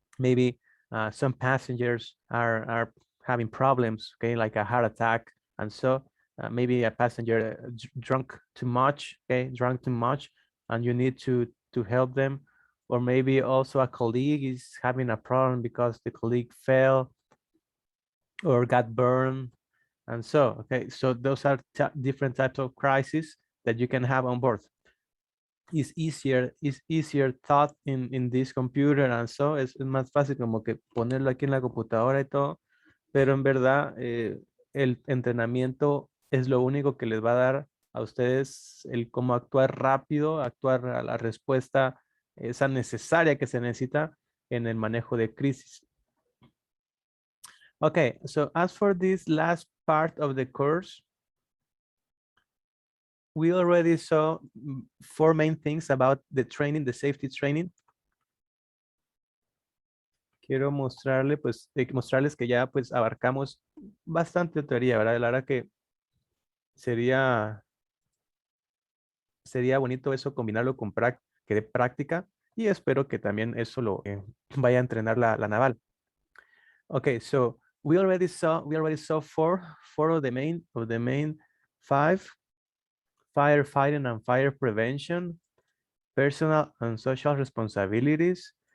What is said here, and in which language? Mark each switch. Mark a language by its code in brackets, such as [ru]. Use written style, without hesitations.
[en] Maybe some passengers are having problems, okay, like a heart attack, and so maybe a passenger drunk too much, okay, drunk too much, and you need to help them. Or maybe also a colleague is having a problem because the colleague fell or got burned, and so, okay, so those are different types of crises that you can have on board. It's easier thought in this computer, and so [es] es más fácil como que ponerlo aquí en la computadora y todo, pero en verdad el entrenamiento es lo único que les va a dar a ustedes el cómo actuar rápido, actuar a la respuesta esa necesaria que se necesita en el manejo de crisis. [en] Okay, so as for this last part of the course, we already saw 4 main things about the training, the safety training. [es] Quiero mostrarles que ya pues abarcamos bastante teoría, ¿verdad? La verdad que sería bonito eso, combinarlo con práctica, y espero que también eso lo vaya a entrenar la naval. [en] Okay, so we already saw four of the main 5: firefighting and fire prevention, personal and social responsibilities.